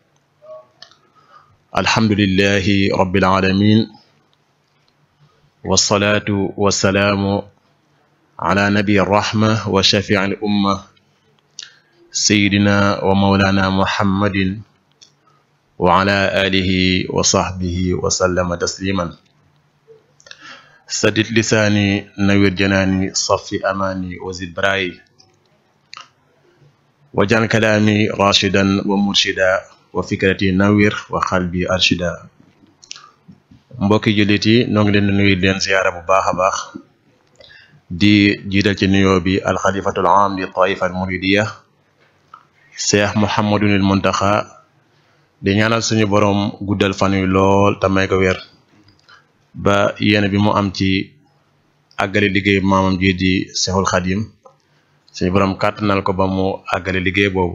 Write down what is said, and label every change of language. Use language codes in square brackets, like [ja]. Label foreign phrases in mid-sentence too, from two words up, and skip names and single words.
[ar] الحمد لله رب العالمين، والصلاة والسلام على نبي الرحمة وشفيع الأمة سيدنا ومولانا محمد وعلى آله وصحبه وسلم تسليما. سدد لساني نوير جناني صفي أماني وزد براي وجعل كلامي راشدا ومرشدا وفكرتي نوير وقلبي أرشدا. [wo] mbokki jullit yi, noo ngi leen di nuyu leen ziyaara bu baax a baax, di jiital ci nuyoo bi [ar] الخليفة العام للطائفة المريدية [wo] Cheikh Mouhamadul Muntaxa, di ñaanal suñu borom guddal fan yu lool te may ko wér ba yéene bi mu am ci àggale liggéey maamam ji di Cheikhul Xadim, suñu borom kàttanal ko ba mu àggale liggéey boobu.